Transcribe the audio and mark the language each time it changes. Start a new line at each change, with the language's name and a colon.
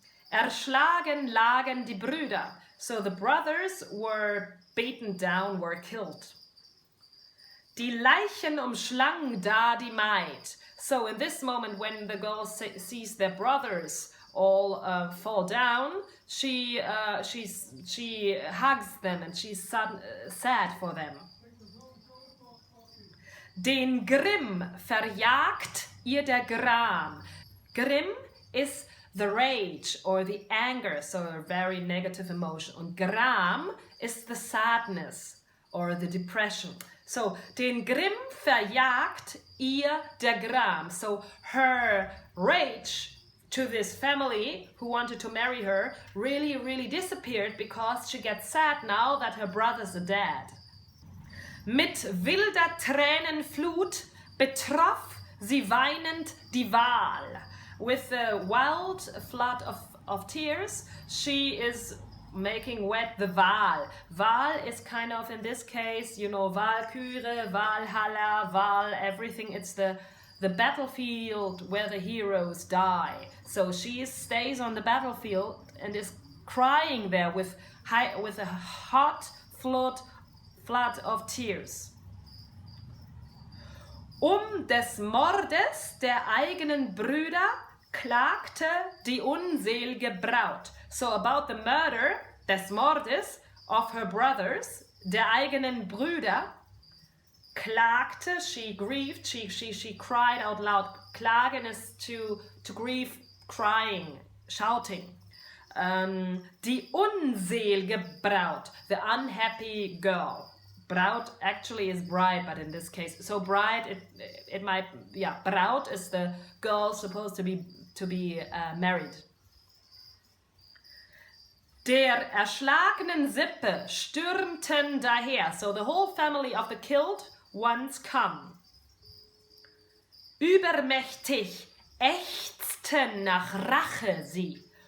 German: Erschlagen lagen die Brüder.
English: So the brothers were beaten down, were killed.
German: Die Leichen umschlang da die Maid.
English: So in this moment when the girl sees their brothers all fall down, she hugs them and she's sad for them.
German: Den Grimm verjagt ihr der Gram.
English: Grimm is the rage or the anger, so a very negative emotion. Und Gram is the sadness or the depression.
German: So, den Grimm verjagt ihr der Gram.
English: So, her rage to this family who wanted to marry her really, really disappeared because she gets sad now that her brothers are dead.
German: Mit wilder Tränen Flut betroff sie weinend die Wahl.
English: With the wild flood of tears, she is making wet the Wahl. Wahl is kind of, in this case, you know, Valkyrie, Valhalla, Wahl, everything. It's the battlefield where the heroes die. So she stays on the battlefield and is crying there with a hot flood of tears.
German: Des Mordes der eigenen Brüder klagte die unselige Braut.
English: So about the murder,
German: des Mordes,
English: of her brothers,
German: der eigenen Brüder, klagte,
English: she grieved, she cried out loud. Klagen is to grieve, crying, shouting.
German: Die unselige Braut,
English: the unhappy girl. Braut actually is bride, but in this case, so bride, it might, yeah, Braut is the girl supposed to be married.
German: Der erschlagenen Sippe stürmten daher.
English: So the whole family of the killed ones come.
German: Übermächtig ächzten nach Rache sie.